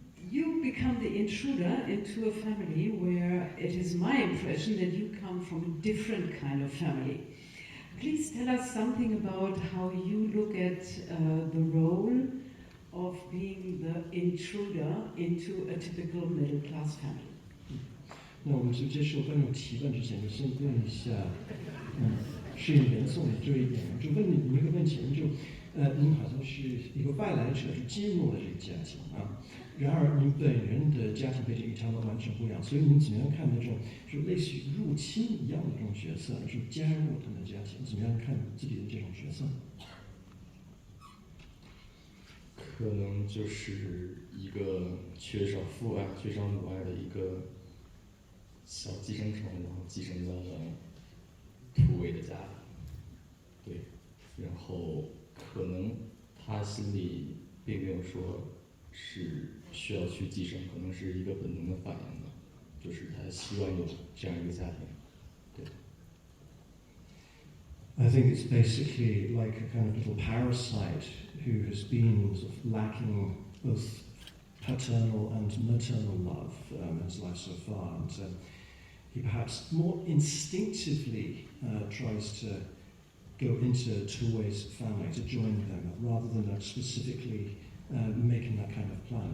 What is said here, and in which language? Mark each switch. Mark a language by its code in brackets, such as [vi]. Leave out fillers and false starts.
[en] You become the intruder into a family where it is my impression that you come from a different kind of family. Please tell us something about how you look at the role of being the intruder into a typical middle class family. [zh] 那我们就接受观众提问之前，就先问一下，适应原送的这位演员，就问你一个问题，您好像是一个外来者，就进入了这个家庭啊。然而您本人的家庭背景与他们完全不一样，所以您怎么样看那种就类似于入侵一样的这种角色，就加入他们的家庭，怎么样看自己的这种角色？可能就是一个缺少父爱、缺少母爱的一个小寄生虫，然后寄生在了土味的家庭。对，然后可能他心里并没有说是需要去寄生，可能是一个本能的反应吧，就是他希望有这样一个家庭。对。 [en] I think it's basically like a kind of little parasite who has been sort of lacking both paternal and maternal love in his life so far, and he perhaps more instinctively tries to go into Tuwei's family to join them, rather than specifically making that kind of plan.